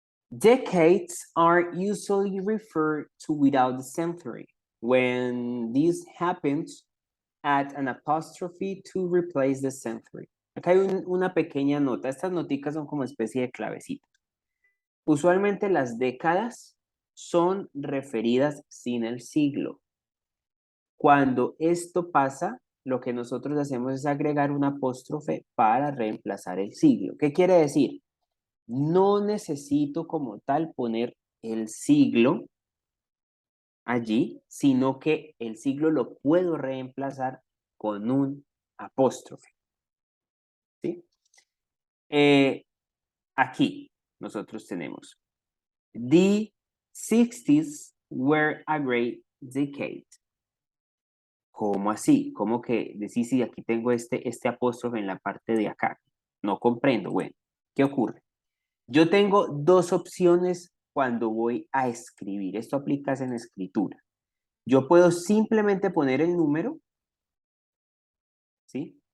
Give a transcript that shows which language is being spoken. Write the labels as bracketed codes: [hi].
[en] Decades are usually referred to without the century. When this happens, add an apostrophe to replace the century. [es] Acá hay una pequeña nota. Estas noticas son como especie de clavecitas. Usualmente las décadas son referidas sin el siglo. Cuando esto pasa, lo que nosotros hacemos es agregar un apóstrofe para reemplazar el siglo. ¿Qué quiere decir? No necesito como tal poner el siglo allí, sino que el siglo lo puedo reemplazar con un apóstrofe. ¿Sí? Aquí nosotros tenemos [en] The 60s were a great decade. [es] ¿Cómo así? ¿Cómo que decís si aquí tengo este apóstrofe en la parte de acá? No comprendo. Bueno, ¿qué ocurre? Yo tengo dos opciones cuando voy a escribir. Esto aplica en escritura. Yo puedo simplemente poner el número, ¿sí?